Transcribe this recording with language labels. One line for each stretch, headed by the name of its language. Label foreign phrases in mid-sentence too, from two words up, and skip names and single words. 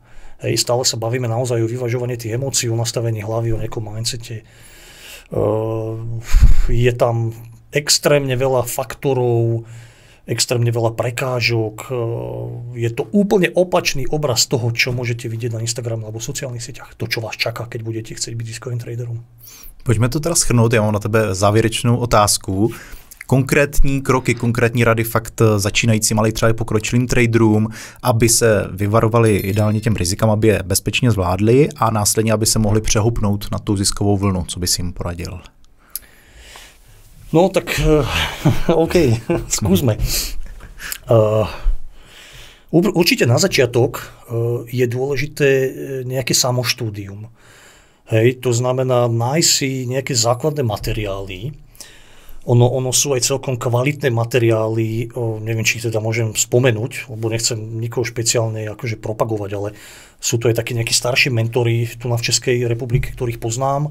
Slovak: Hej, stále sa bavíme naozaj o vyvažovaní tých emócií, o nastavení hlavy, o nejakom mindsete. Je tam extrémne veľa faktorov, extrémne veľa prekážok. Je to úplne opačný obraz toho, čo môžete vidieť na Instagrame alebo sociálnych sieťach. To, čo vás čaká, keď budete chcieť byť ziskovým traderom.
Czech: Pojďme to teda shrnout, já mám na tebe závěrečnou otázku. Konkrétní kroky, konkrétní rady fakt začínajícím, ale i třeba pokročilým traderům, aby se vyvarovali ideálně těm rizikám, aby je bezpečně zvládli a následně, aby se mohli přehupnout na tu ziskovou vlnu. Co bys jim poradil?
Slovak: No tak, OK, skúsme. Určite na začiatok je dôležité nejaké samoštúdium. Hej, to znamená nájsť si nejaké základné materiály, Ono sú aj celkom kvalitné materiály, neviem, či teda môžem spomenúť, lebo nechcem nikoho špeciálne akože propagovať, ale sú to aj takí nejakí starší mentori tu v Českej republike, ktorých poznám.